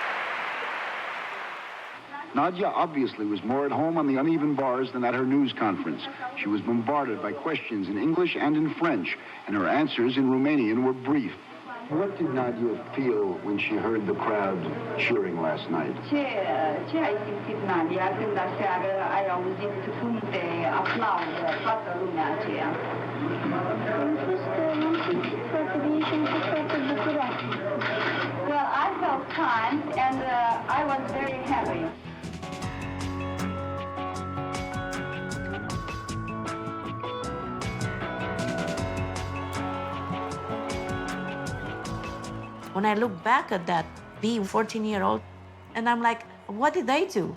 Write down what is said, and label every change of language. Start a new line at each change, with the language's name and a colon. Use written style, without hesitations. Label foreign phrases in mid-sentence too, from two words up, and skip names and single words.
English: Nadia obviously was more at home on the uneven bars than at her news conference. She was bombarded by questions in English and in French, and her answers in Romanian were brief. What did Nadia feel when she heard the crowd cheering last night?
Romanian: Ce ai simțit, Nadia, când aseară ai auzit cuvinte, aplaudă, toată lumea aceea? Am fost foarte bine și am fost foarte bucuroasă.
English: Well, I felt kind and I was very happy. When I look back at that, being 14-year-old, and I'm like, what did I do?